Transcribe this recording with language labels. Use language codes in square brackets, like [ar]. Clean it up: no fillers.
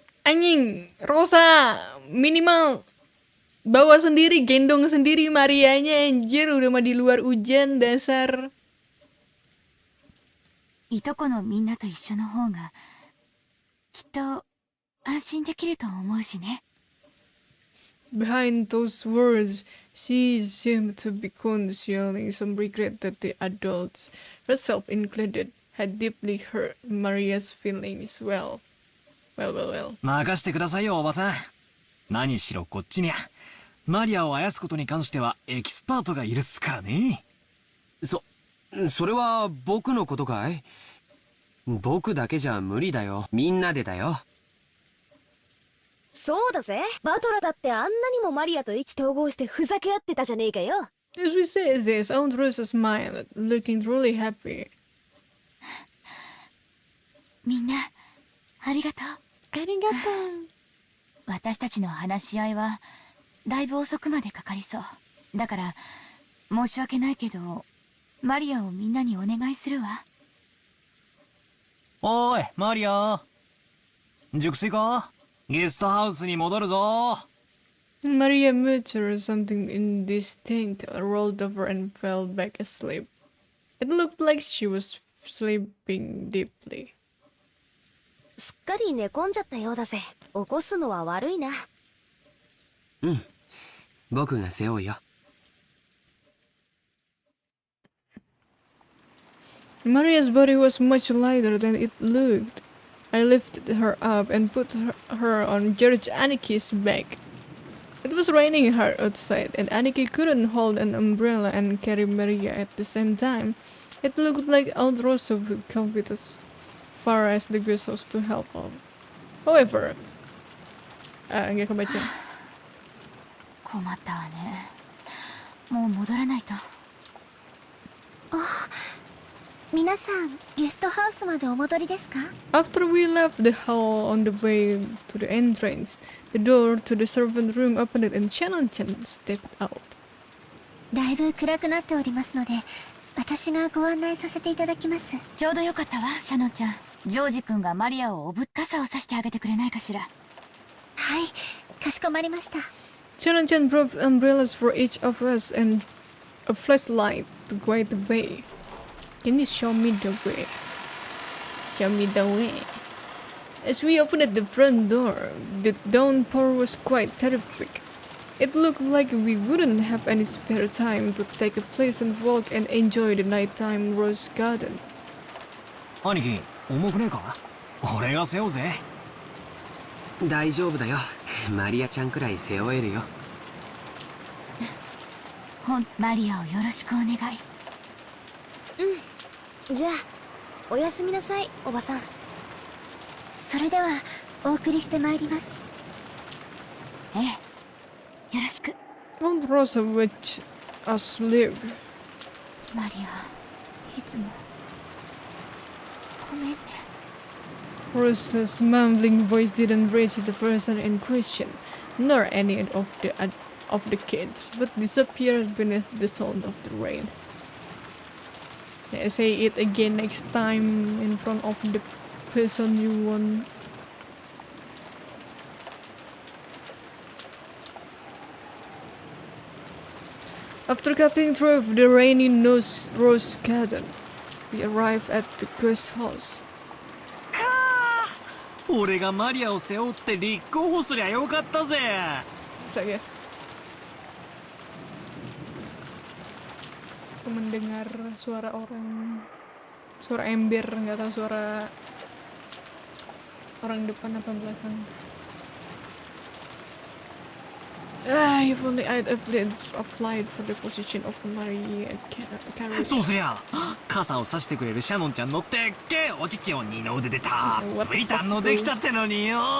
[id] Anjing, Rosa, minimal bawa sendiri, gendong sendiri Marianya, anjir, udah mah di luar hujan, dasar. [ja] いとこのみんなと一緒の方がきっと安心できると思うしね。 [en] Behind those words, she seemed to be concealing some regret that the adults, herself included, had deeply hurt Maria's feelings. Well. [ja] 任してくださいよ、おばさん。何しろこっちにゃマリアをあやすことに関してはエキスパートがいるっすからね。それは僕のことかい？僕だけじゃ無理だよ。みんなでだよ。そうだぜ。バトラだってあんなにもマリアと意気投合してふざけ合ってたじゃねえかよ。 [en] As we say this, Aunt Rosa smiled, looking truly happy. [ja] みんなありがとう。ありがとう。私たちの話し合いはだいぶ遅くまでかかりそう。だから申し訳ないけどマリアをみんなにお願いするわ。おい、マリア。熟睡か？ゲストハウスに戻るぞ。 [en] Maria muttered something indistinct, rolled over and fell back asleep. It looked like she was sleeping deeply. [ja] すっかり寝込んじゃったようだぜ。起こすのは悪いな。僕が背負うよ。 [en] Maria's body was much lighter than it looked. I lifted her up and put her on George Aniki's back. It was raining hard outside, and Aniki couldn't hold an umbrella and carry Maria at the same time. It looked like Aunt Rosa would come with as far as the guest house to help out. [id] However, enggak kebaca. [ja] 困ったわね。もう戻らないと。皆さん、ゲストハウスまでお戻りですか？ [en] After we left the hall on the way to the entrance, the door to the servant room opened and Shannon-chan stepped out. [ja] だいぶ暗くなっておりますので、私がご案内させていただきます。ちょうどよかったわ、シャノンちゃん。ジョージ君がマリアを傘をさしてあげてくれないかしら。はい、かしこまりました。 [en] Shannon-chan brought umbrellas for each of us and a flashlight to guide the way. Can you show me the way? Show me the way. As we opened the front door, the downpour was quite terrific. It looked like we wouldn't have any spare time to take a pleasant walk and enjoy the nighttime rose garden. [ja] 兄貴、重くねえか？俺が背負うぜ。大丈夫だよ。マリアちゃんくらい背負えるよ。マリアをよろしくお願い。じゃあ、おやすみなさい、おばさん。それでは、お送りしてまいります。ええ、よろしく。 [en] Aunt Rosa watched us leave. [ja] マリア、いつもごめんね。 [en] Rosa's mumbling voice didn't reach the person in question, nor any of the kids, but disappeared beneath the sound of the rain. Yeah, say it again next time in front of the person you want. After cutting through the rainy rose garden, we arrived at the guest house. [ja] 俺がマリアを背負って立候補すりゃよかったぜ。 [en] So yes. [id] Aku mendengar suara orang, suara ember, nggak tahu suara orang depan apa belakang. [en] If only I'd applied for the position of Maria Carey. [ja] そうすりゃ、傘を差してくれるシャノンちゃんのでっけえお乳を二の腕でたっぷり堪能できたってのによ。